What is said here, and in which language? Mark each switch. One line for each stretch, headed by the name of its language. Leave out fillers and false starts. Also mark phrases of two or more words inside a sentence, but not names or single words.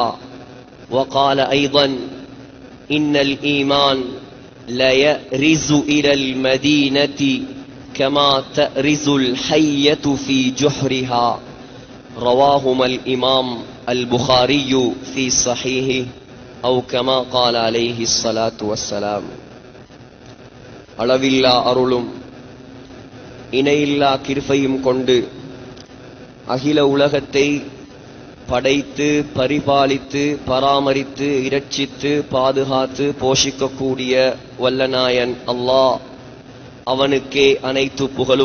Arabic: وقال أيضا: إن الإيمان لا يأرز إلى المدينة كما تأرز الحية في جحرها. رواهما الإمام البخاري في صحيحه أو كما قال عليه الصلاة والسلام.
Tamil: அளவில்லா அருளும் இணையில்லா கிருபையும் கொண்டு அகில உலகத்தை படைத்து பரிபாலித்து பராமரித்து இரட்சித்து பாதுகாத்து போஷிக்கக்கூடிய வல்லநாயன் அல்லாஹ், அவனுக்கே அனைத்து புகழும்.